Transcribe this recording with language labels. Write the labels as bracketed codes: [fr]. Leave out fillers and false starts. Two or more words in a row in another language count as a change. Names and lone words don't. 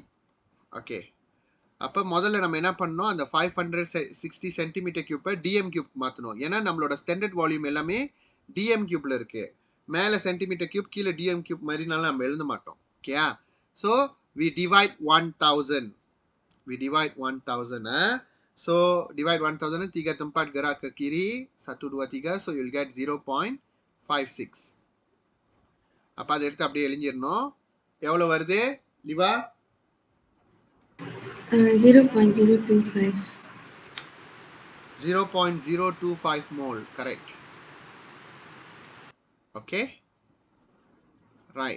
[ta] ஓகே, அப்போ முதல்ல நம்ம என்ன பண்ணணும், அந்த 560 [en] centimeter cube dm cube [ta] மாற்றணும். ஏன்னா நம்மளோட [en] standard volume [ta] எல்லாமே [en] dm cube [ta] இருக்குது. மேலே [en] centimeter cube, [ta] கீழே [en] dm cube [ta] மாதிரினாலும் நம்ம எழுத மாட்டோம். [en] okay? So we divide 1000. So divide [ms] 1000, 3 tempat gerak ke kiri, 1, 2, 3, [en] so you'll get 0.56. [ta] அப்போ அதை எடுத்து அப்படியே எழுஞ்சிடணும். எவ்வளோ வருது லிவா? 0.025. [en] 0.025 mole, correct. okay, right.